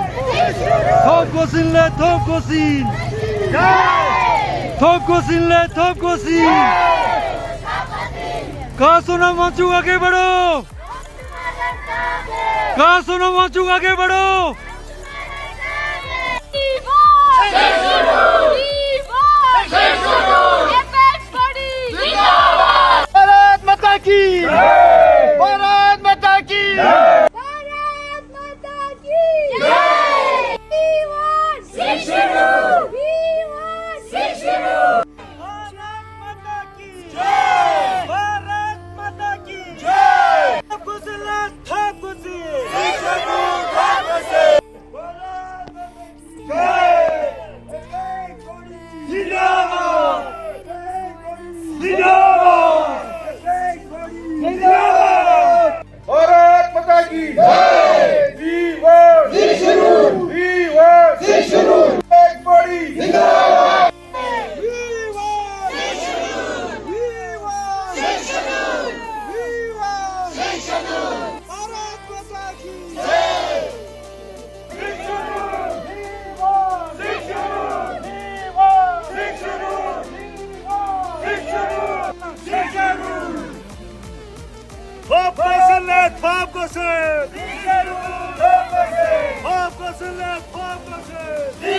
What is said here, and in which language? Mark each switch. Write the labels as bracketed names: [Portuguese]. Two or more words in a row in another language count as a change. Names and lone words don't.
[Hindi] Topkosinle Topkosin! Topkosinle Topkosin! कहा सोनम वांगचुक आगे बढ़ो! कहा सोनम वांगचुक आगे बढ़ो! भारत माता की! भारत माता की! भारत माता की जय! [English] We want Sixuru! We want Sixuru! [Hindi] भारत माता की जय! भारत माता की जय! तपकुसिले तपकुसि! सिक्सुरु तपकुसि! भारत माता की जय! जिंदाबाद! जिंदाबाद! जिंदाबाद! भारत माता की जय! [English] We want Sixuru! We want Sixuru! [Hindi] एक बड़ी जिंदाबाद! [English] We want Sixuru! We want Sixuru! We want Sixuru! [Hindi] भारत माता की जय! [English] Sixuru! We want Sixuru! We want Sixuru! We want Sixuru! Sixuru! Topkosinle Topkosin! Topkosinle Topkosin!